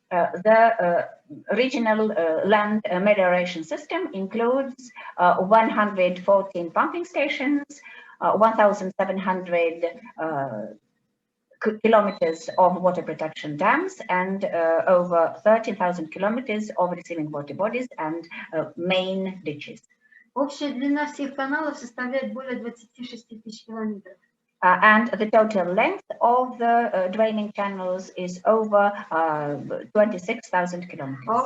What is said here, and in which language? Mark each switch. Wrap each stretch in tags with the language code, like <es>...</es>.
<en>The regional land melioration system includes 114 pumping stations, 1,700 kilometers of water protection dams, and over 13,000 kilometers of receiving water bodies and main ditches.</en> <ru>Общая длина всех каналов составляет более 26 тысяч километров.</ru> <en>And the total length of the draining channels is over 26,000 kilometers.</en>